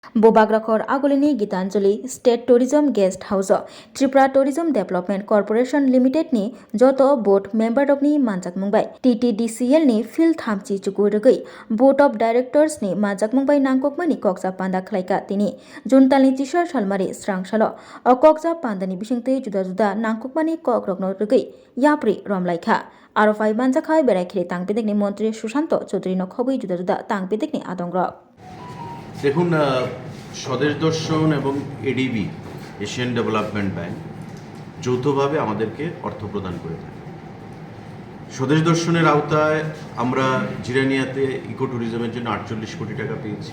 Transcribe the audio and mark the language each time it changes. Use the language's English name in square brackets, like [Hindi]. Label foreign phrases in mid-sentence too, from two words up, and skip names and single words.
[Kok Borok] बोबाग्राखर आगोलिनी गीतांजलि स्टेट टूरिज्म गेस्ट हाउस त्रिपुरा टूरिज्म डेभलपमेंट कर्पोरेशन लिमिटेड नि जत [English] board member [Kok Borok] रकनी मानजाक मुंबाई TTDCL नि फिल्ड थामची चुकुरगै [English] board of directors [Kok Borok] नि मानजाक मुंबाई नांगकमनि कक्सा पान्दा खलाइका तिनि जुनतालनि तिसर सालमारि स्रांसालो कक्सा पान्दानि बिसिंतै जुदा जुदा नांगकमनि कक्रकनो रगै याप्रि रमलाइखा आरफाइ मानजाखाय बेरायखेरे तांपेदेखनि मन्त्री सुशांत चौधरी नखबै जुदा जुदा तांपेदेखनि आदंग्रक [Bangla] দেখুন স্বদেশ দর্শন এবং এডিবি এশিয়ান ডেভেলপমেন্ট ব্যাংক যৌথভাবে আমাদেরকে অর্থ প্রদান করে থাকে। স্বদেশ দর্শনের আওতায় আমরা জিরানিয়াতে ইকো ট্যুরিজমের জন্য 48 কোটি টাকা পেয়েছি।